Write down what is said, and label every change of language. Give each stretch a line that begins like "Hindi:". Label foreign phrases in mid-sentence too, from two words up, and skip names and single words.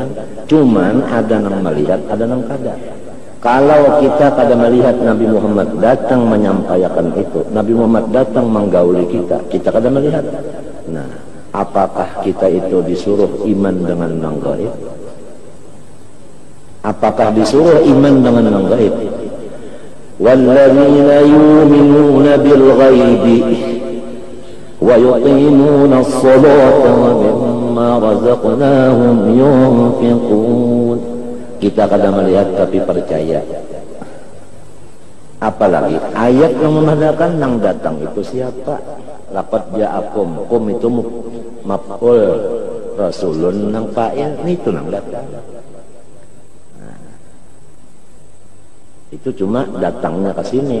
Banjar: Cuman ada nang melihat, ada nang kada. Kalau kita kada melihat Nabi Muhammad datang menyampaikan itu, Nabi Muhammad datang menggauli kita, kita kada melihat. Nah, apakah kita itu disuruh iman dengan nang gaib? Apakah disuruh iman dengan nang gaib?
Arabic: والذين يؤمنون بالغيب ويقيمون الصلاة ومما رزقناهم ينفقون.
Banjar: Kita kadang melihat tapi percaya. Apalagi ayat yang memadakan nang datang itu siapa?
Arabic: لقد جاءكم,
Banjar: kum itu maf'ul, rasulun nang fa'il, itu nang datang. Nah, itu cuma datangnya ke sini.